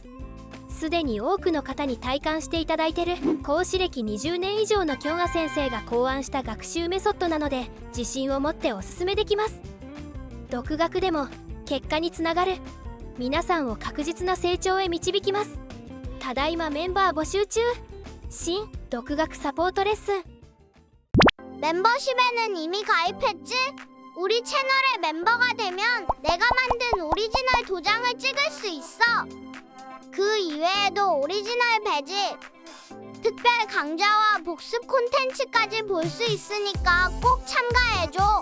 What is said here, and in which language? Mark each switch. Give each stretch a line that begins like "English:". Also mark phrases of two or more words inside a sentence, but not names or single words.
Japanese: すでに多くの方に体感していただいている講師歴20年以上のキョンア先生が考案した学習メソッドなので自信を持っておすすめできます。独学でも結果につながる。皆さんを確実な成長へ導きます。ただいまメンバー募集中。新独学サポートレッスン。
Korean: 멤버십에는 이미 가입했지? 우리 채널의 멤버가 되면 내가 만든 오리지널 도장을 찍을 수 있어. 그 이외에도 오리지널 배지, 특별 강좌와 복습 콘텐츠까지 볼 수 있으니까 꼭 참가해줘.